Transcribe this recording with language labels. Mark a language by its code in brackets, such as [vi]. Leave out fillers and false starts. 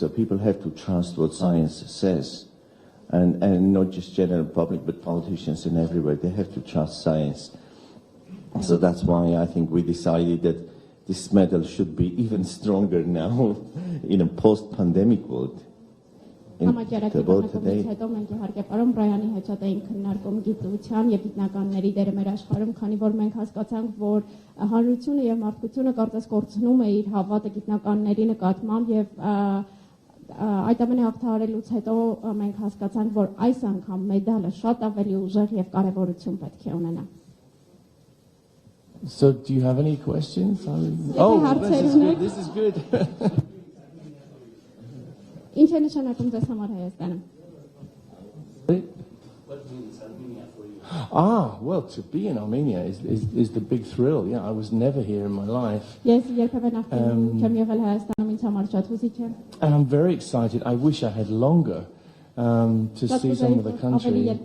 [en] So people have to trust what science says. And not just general public, but politicians and everywhere. They have to trust science. So that's why I think we decided that this medal should be even stronger now in a post-pandemic world. [hy] Համաճարակի հետո մենք իհարկե պարոն Բրայանի հետ շատ էինք քննարկում գիտության եւ գիտնականների դերը մեր աշխարհում, քանի որ մենք հասկացանք, որ հանրությունը եւ մարդկությունը կարծես կորցնում է իր հավատը գիտնականների նկատմամբ եւ այդ ամենը հաղթահարելուց հետո մենք հասկացանք, որ այս անգամ մեդալը շատ ավելի ուժեղ եւ կարեւորություն պետք է ունենա։ [en] So do you have any questions? Oh, this is good. [hy] Ինչ է նշանակում ձեզ համար Հայաստանը։ [en] Well, to be in Armenia is the big thrill. Yeah, I was never here in my life. [hy] Ես երբևէ նախկինում չեմ եղել Հայաստանում, ինձ համար շատ հուզիչ է։ [en] And I'm very excited. I wish I had longer to see some of the country.